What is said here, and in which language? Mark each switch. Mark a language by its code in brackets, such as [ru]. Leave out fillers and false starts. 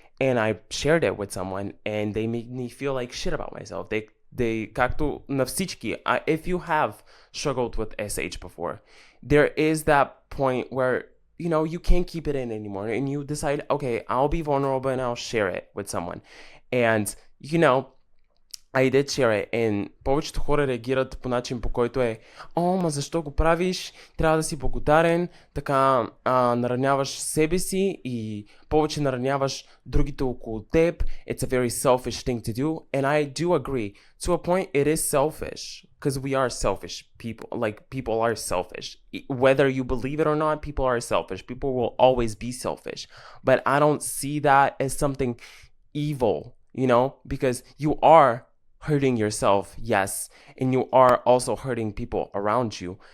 [en] And I shared it with someone, and they made me feel like shit about myself. [bg] Както на всички, [en] if you have struggled with SH before, there is that point where you can't keep it in anymore, and you decide, okay, I'll be vulnerable and I'll share it with someone. And I did share it, and [bg] повечето хора реагират по начин, по който е: о, ма защо го правиш, трябва да си благодарен, така нараняваш себе си и повече нараняваш другите около теб. [en] It's a very selfish thing to do, and I do agree. To a point, it is selfish, because we are selfish people. Like, people are selfish. Whether you believe it or not, people are selfish. People will always be selfish. But I don't see that as something evil, because you are hurting yourself, yes, and you are also hurting people around you.